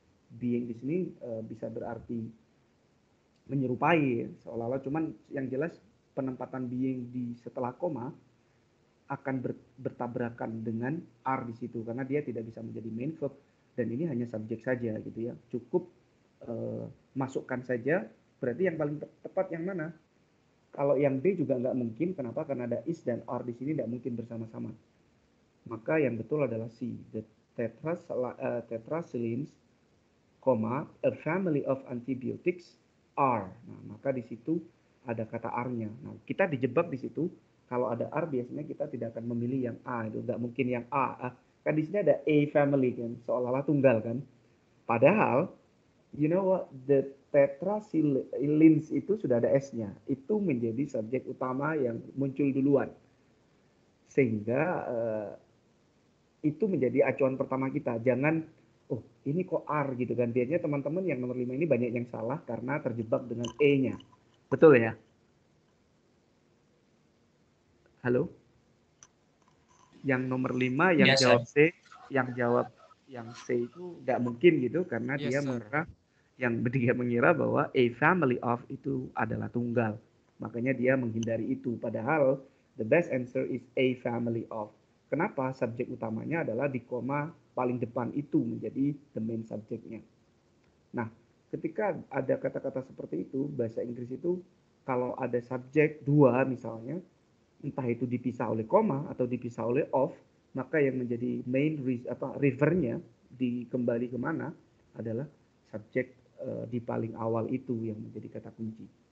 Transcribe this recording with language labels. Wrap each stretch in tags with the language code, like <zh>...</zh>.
<id>Being di sini bisa berarti menyerupai, seolah-olah, cuman yang jelas penempatan being di setelah koma akan bertabrakan dengan are di situ karena dia tidak bisa menjadi main verb dan ini hanya subjek saja gitu ya. Cukup masukkan saja. Berarti yang paling tepat yang mana? Kalau yang B juga nggak mungkin. Kenapa? Karena ada is dan are di sini tidak mungkin bersama-sama. Maka yang betul adalah C.</id> <en>The tetracyclines, a family of antibiotics are.</en> <id>Nah, maka di situ ada kata are-nya. Nah, kita dijebak di situ. Kalau ada are biasanya kita tidak akan memilih yang A, itu nggak mungkin yang A. Kan di sini ada A family kan, seolah-olah tunggal kan. Padahal,</id> <en>you know what,</en> <id>the tetracyclines itu sudah ada S-nya. Itu menjadi subjek utama yang muncul duluan. Sehingga itu menjadi acuan pertama kita. Jangan, oh ini kok are gitu kan. Biasanya teman-teman yang nomor 5 ini banyak yang salah karena terjebak dengan E-nya. Betul ya? Halo? Yang nomor 5 yang</id> <en>Yes,</en> <id>jawab C, yang C itu nggak mungkin gitu karena</id> <en>Yes,</en> <id>dia mengira bahwa a family of itu adalah tunggal. Makanya dia menghindari itu.</id> <en>Padahal the best answer is a family of.</en> <id>Kenapa? Subjek utamanya adalah di koma paling depan itu menjadi the main subjeknya. Nah, ketika ada kata-kata seperti itu, bahasa Inggris itu kalau ada subjek 2 misalnya, entah itu dipisah oleh koma atau dipisah oleh of, maka yang menjadi main rivernya kembali kemana adalah subjek di paling awal itu yang menjadi kata kunci.</id>